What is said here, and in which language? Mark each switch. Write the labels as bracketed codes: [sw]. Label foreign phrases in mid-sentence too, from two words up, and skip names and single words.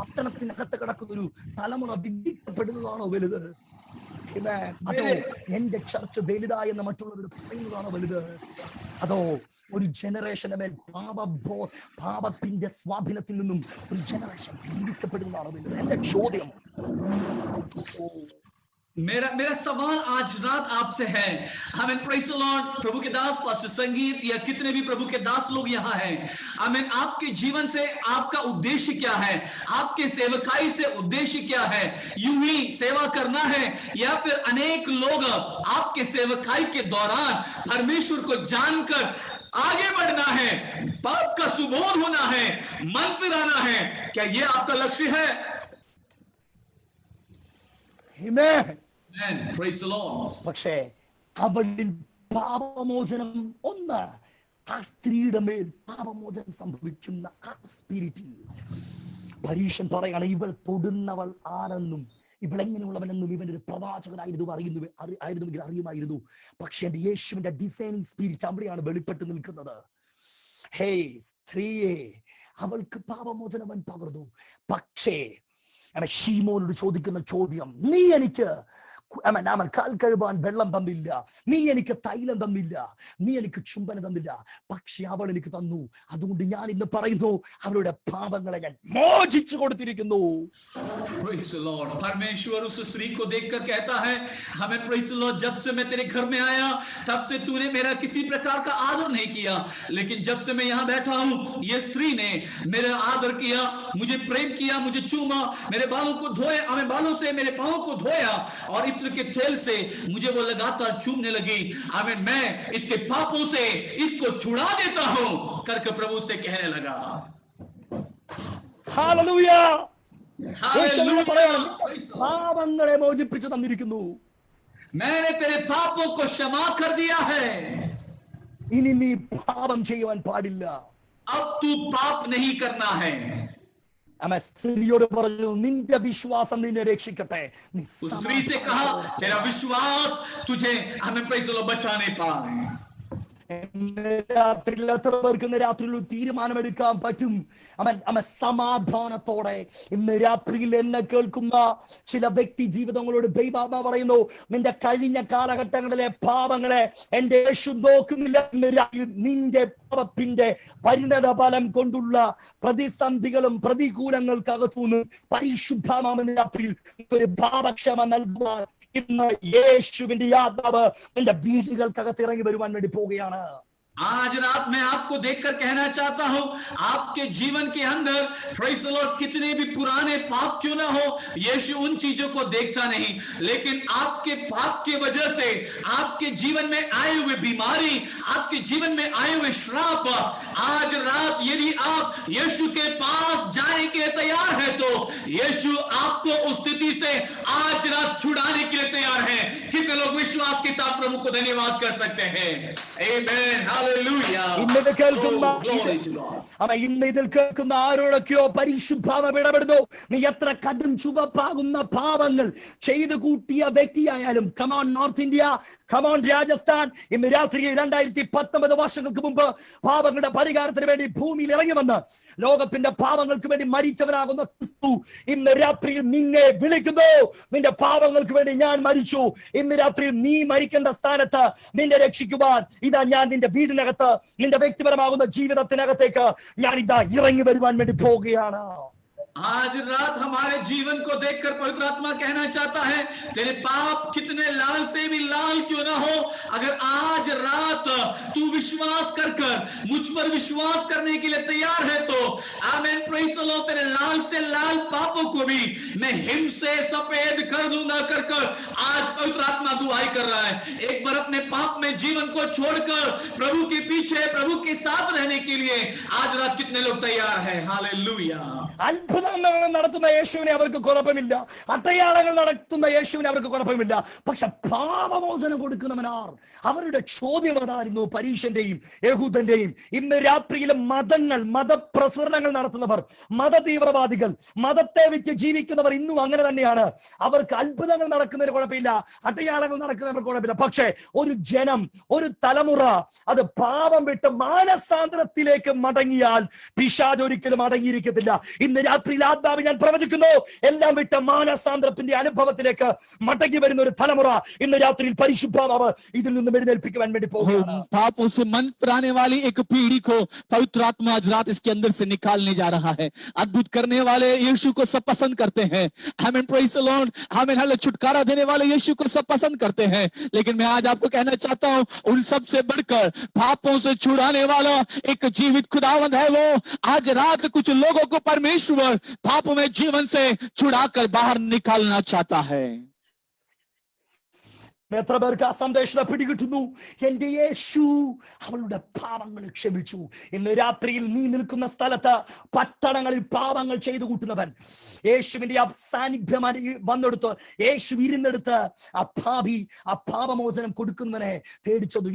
[ml] പട്ടണത്തിനകത്ത് കിടക്കുന്ന ഒരു തലമുറ വിടിവിക്കപ്പെടുന്നതാണോ വലുത്? അതോ എന്റെ ചർച്ച വലുതായെന്ന് മറ്റുള്ളവർ പറയുന്നതാണോ വലുത്? അതോ ഒരു ജനറേഷന്റെ മേൽ പാപത്തിന്റെ സ്വാധീനത്തിൽ നിന്നും ഒരു ജനറേഷൻ ജീവിക്കപ്പെടുന്നതാണോ വലുത്? എന്റെ ചോദ്യം. [hi] मेरा सवाल आज रात आपसे है, आमीन, [en] praise the Lord. [hi] प्रभु के दास पास्टर संगीत या कितने भी प्रभु के दास लोग यहाँ हैं, आमीन, आपके जीवन से आपका उद्देश्य क्या है? आपके सेवकाई से उद्देश्य क्या है? यूं ही सेवा करना है या फिर अनेक लोग आपके सेवकाई के दौरान परमेश्वर को जानकर आगे बढ़ना है, पाप का सुबोध होना है, मन फिराना है? क्या ये आपका लक्ष्य है? [en] Praise the Lord. [ml] പക്ഷേ അവളിൽ പാപമോചനം ഒന്ന്, ആ സ്ത്രീയുടെ മേൽ പാപമോചനം സംഭവിക്കുന്ന ആ സ്പിരിറ്റിൽ പരീക്ഷൻ പറയാണ്, ഇവൾ തൊടുന്നവൾ ആരെന്നും ഇവളെങ്ങനെയുള്ളവനെന്നും ഇവനൊരു പ്രവാചകനായിരുന്നു ആയിരുന്നുവെങ്കിൽ അറിയുമായിരുന്നു. പക്ഷെ എന്റെ യേശുവിന്റെ [en] designing spirit [ml] അവിടെയാണ് വെളിപ്പെട്ട് നിൽക്കുന്നത്. ഹേ സ്ത്രീയെ, അവൾക്ക് പാപമോചനം അവൻ പകർന്നു. പക്ഷേ ശീമോനോട് ചോദിക്കുന്ന ചോദ്യം, നീ എനിക്ക് കാൽ കഴുകാൻ വെള്ളം തന്നില്ല, നീ എനിക്ക് തൈലം തന്നില്ല, നീ എനിക്ക് ചുംബനം തന്നില്ല, പക്ഷെ അവൾ എനിക്ക് തന്നു. അതുകൊണ്ട് ഞാൻ ഇന്ന് പറയുന്നു, അവരുടെ പാപങ്ങളെ ഞാൻ മോചിച്ചു കൊടുത്തിരിക്കുന്നു. [hi] परमेश्वर उस स्त्री को देखकर कहता है, हमें [en] praise the Lord, [hi] जब से मैं तेरे घर में आया तब से तूने मेरा किसी प्रकार का आदर नहीं किया, लेकिन जब से मैं यहाँ बैठा हूँ ये स्त्री ने मेरा आदर किया, मुझे प्रेम किया, मुझे चूमा, मेरे बालों को धोया, हमें बालों से मेरे पाँव को धोया और इत्र के तेल से मुझे वो लगातार चूमने लगी। आमीन, मैं इसके पापों से इसको छुड़ा देता हूँ करके प्रभु से कहने लगा। हालेलुया, [ml] പാപങ്ങളെ മോചിപ്പിച്ചു തന്നിരിക്കുന്നു. [hi] मैंने तेरे पापों को क्षमा कर दिया है, [ml] ഇനി നീ പാപം ചെയ്യുവാൻ പാടില്ല. [hi] अब तू पाप नहीं करना है. [ml] സ്ത്രീയോട് പറഞ്ഞു, നിന്റെ വിശ്വാസം നിന്നെ രക്ഷിക്കട്ടെ. [hi] उस स्त्री से कहा, तेरा विश्वास तुझे हमें [en] praise the Lord [hi] बचाने पाए. [ml] രാത്രിയിൽ എത്ര പേർക്ക് ഇന്ന് രാത്രിയിൽ തീരുമാനമെടുക്കാൻ പറ്റും? സമാധാനത്തോടെ ഇന്ന് രാത്രിയിൽ എന്നെ കേൾക്കുന്ന ചില വ്യക്തി ജീവിതങ്ങളോട് ദൈവാത്മാ പറയുന്നു, നിന്റെ കഴിഞ്ഞ കാലഘട്ടങ്ങളിലെ പാപങ്ങളെ എന്റെ യേശു നോക്കുന്നില്ല. നിന്റെ പാപത്തിന്റെ പരിണത ഫലം കൊണ്ടുള്ള പ്രതിസന്ധികളും പ്രതികൂലങ്ങൾക്കകത്തുനിന്ന് പരിശുദ്ധമാകുന്ന രാത്രിയിൽ ഒരു പാപക്ഷമ നൽകുവാൻ ഇന്ന് യേശുവിന്റെ ആത്മാവ് നിന്റെ വീടുകൾക്കകത്ത് ഇറങ്ങി വരുവാൻ വേണ്ടി പോവുകയാണ്. [hi] आज रात मैं आपको देखकर कहना चाहता हूं, आपके जीवन के अंदर [en] praise the Lord [hi] कितने भी पुराने पाप क्यों ना हो, यीशु उन चीजों को देखता नहीं, लेकिन आपके पाप की वजह से आपके जीवन में आए हुए बीमारी, आपके जीवन में आए हुए श्राप, आज रात यदि आप यीशु के पास जाने के लिए तैयार है तो यीशु आपको उस स्थिति से आज रात छुड़ाने के लिए तैयार है. कितने लोग विश्वास के साथ प्रभु को धन्यवाद कर सकते हैं? आमीन. [ml] ഇന്ന് ഇതിൽ കേൾക്കുന്ന ആരോടൊക്കെയോ പരിശുദ്ധാത്മ ഇടപെടുന്നു. നീ എത്ര കടും ചുവപ്പാകുന്ന പാപങ്ങൾ ചെയ്തു കൂട്ടിയ വ്യക്തിയായാലും, [en] come on North India, come on Rajasthan, [ml] ഇന്ന് രാത്രി 2019 വർഷങ്ങൾക്ക് മുമ്പ് പാപങ്ങളുടെ പരിഹാരത്തിന് വേണ്ടി ഭൂമിയിൽ ഇറങ്ങി വന്ന് ലോകത്തിന്റെ പാപങ്ങൾക്ക് വേണ്ടി മരിച്ചവനാകുന്ന ക്രിസ്തു ഇന്ന് രാത്രിയിൽ നിന്നെ വിളിക്കുന്നു. നിന്റെ പാപങ്ങൾക്ക് വേണ്ടി ഞാൻ മരിച്ചു. ഇന്ന് രാത്രിയിൽ നീ മരിക്കേണ്ട സ്ഥാനത്ത് നിന്നെ രക്ഷിക്കുവാൻ ഇതാ ഞാൻ നിന്റെ വീടിനകത്ത്, നിന്റെ വ്യക്തിപരമാകുന്ന ജീവിതത്തിനകത്തേക്ക് ഞാൻ ഇതാ ഇറങ്ങി വരുവാൻ വേണ്ടി പോവുകയാണ്. [hi] आज रात हमारे जीवन को देखकर पवित्र आत्मा कहना चाहता है, तेरे पाप कितने लाल से भी लाल क्यों ना हो, अगर आज रात तू विश्वास कर मुझ पर विश्वास करने के लिए तैयार है तो आमीन, [en] praise the Lord, [hi] तेरे लाल से लाल पापों को भी मैं हिम से सफेद कर दूंगा कर आज पवित्र आत्मा दुआई कर रहा है. एक बार अपने पाप में जीवन को छोड़कर प्रभु के पीछे, प्रभु के साथ रहने के लिए आज रात कितने लोग तैयार हैं? हालेलुया. [ml] അത്ഭുതങ്ങൾ നടത്തുന്ന യേശുവിനെ അവർക്ക് കുഴപ്പമില്ല, അടയാളങ്ങൾ നടത്തുന്ന യേശുവിനെ അവർക്ക് കുഴപ്പമില്ല. പക്ഷെ പാപമോചനം കൊടുക്കുന്നവനാർ? അവരുടെ ചോദ്യം അതായിരുന്നു, പരീക്ഷന്റെയും യഹൂദന്റെയും. ഇന്ന് രാത്രിയിലെ മതങ്ങൾ, മതപ്രസരണങ്ങൾ നടത്തുന്നവർ, മത തീവ്രവാദികൾ, മതത്തെ വിറ്റ് ജീവിക്കുന്നവർ ഇന്നും അങ്ങനെ തന്നെയാണ്. അവർക്ക് അത്ഭുതങ്ങൾ നടക്കുന്നതിന് കുഴപ്പമില്ല, അടയാളങ്ങൾ നടക്കുന്നവർക്ക് കുഴപ്പമില്ല. പക്ഷേ ഒരു ജനം, ഒരു തലമുറ അത് പാപം വിട്ട് മാനസാന്തരത്തിലേക്ക് മടങ്ങിയാൽ പിശാച് ഒരിക്കലും അടങ്ങിയിരിക്കത്തില്ല. ഇന്ന് രാത്രി രാത്രിയിൽ ആത്മാവ് ഞാൻ പ്രവചിക്കുന്നു, എല്ലാം വിട്ട മാനസാന്തരത്തിന്റെ അനുഭവത്തിലേക്ക് മടങ്ങി വരുന്ന ഒരു തലമുറ ഇന്ന് രാത്രിയിൽ പരിശുദ്ധാത്മാവ് ഇതിൽ നിന്നും എഴുന്നേൽപ്പിക്കുവാൻ വേണ്ടി പോകുകയാണ്. [hi] पापों से मन फिराने वाली एक पीढ़ी को पवित्र आत्मा आज रात इसके अंदर से निकालने जा रहा है। अद्भुत करने वाले यीशु को सब पसंद करते हैं। आमीन, [en] praise the Lord. [hi] आमीन, हालेलुया। छुटकारा देने वाले यीशु को सब पसंद करते हैं, लेकिन मैं आज आपको कहना चाहता हूं, उन सब से बढ़कर पापों से छुड़ाने वाला एक जीवित खुदावंद है। वो आज रात कुछ लोगों को परमेश्वर पापों में जीवन से छुड़ाकर बाहर निकालना चाहता है। [ml] എത്ര പേർക്ക് ആ സന്ദേശം പിടികിട്ടുന്നു? എന്റെ യേശു അവളുടെ പാപങ്ങൾ ക്ഷമിച്ചു. ഇന്ന് രാത്രിയിൽ നീ നിൽക്കുന്ന സ്ഥലത്ത് പട്ടണങ്ങളിൽ പാപങ്ങൾ ചെയ്തു കൂട്ടുന്നവൻ യേശുവിന്റെ ആ സാന്നിധ്യമായി വന്നെടുത്ത്, യേശു ഇരുന്നെടുത്ത് ആ പാപമോചനം കൊടുക്കുന്നവനെ തേടിച്ചതു.